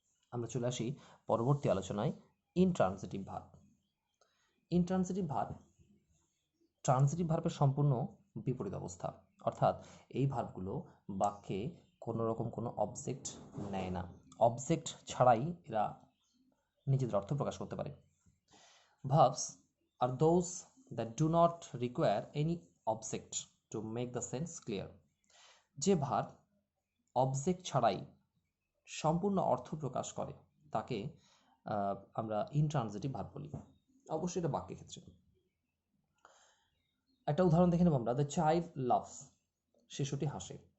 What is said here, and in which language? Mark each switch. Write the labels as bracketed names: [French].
[Bangla] আমরা চলে আসি পরবর্তী আলোচনায়, intransitive verb. Intransitive verb transitive ভার্বের সম্পূর্ণ বিপরীত অবস্থা। অর্থাৎ এই ভার্বগুলো বাক্যে কোনো রকম কোনো অবজেক্ট নেয় না। অবজেক্ট ছাড়াই এরা নিজেদের অর্থ প্রকাশ করতে পারে। [English] Verbs are those that do not require any object to make the sense clear. [Bangla] যে ভার্ব অবজেক্ট ছাড়াই সম্পূর্ণ অর্থ প্রকাশ করে তাকে আমরা ইনট্রানজিটিভ ভার্ব বলি। অবশ্যই এটা বাক্যের ক্ষেত্রে। একটা উদাহরণ দেখে নেব আমরা। [English] the child loves, [Bangla] শিশুটি হাসে।